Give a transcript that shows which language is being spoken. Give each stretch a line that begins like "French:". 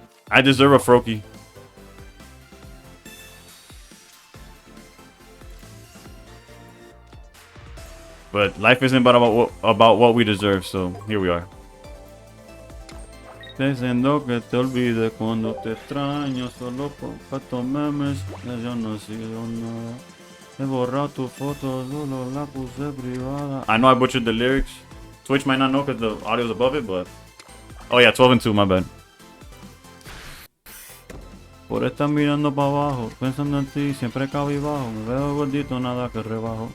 English: I deserve a Froakie. But life isn't about what we deserve, so here we are.
Spanish: Diciendo que te olvide cuando te extraño solo por estos memes, yo no sigo nada. He borrado tu foto, solo la puse privada.
English: I know I butchered the lyrics. Twitch might not know because the audio's above it, but... Oh yeah, 12 and 2, my bad.
Spanish: Por estar mirando para abajo, pensando en ti, siempre cabizbajo. Me veo gordito, nada que rebajo.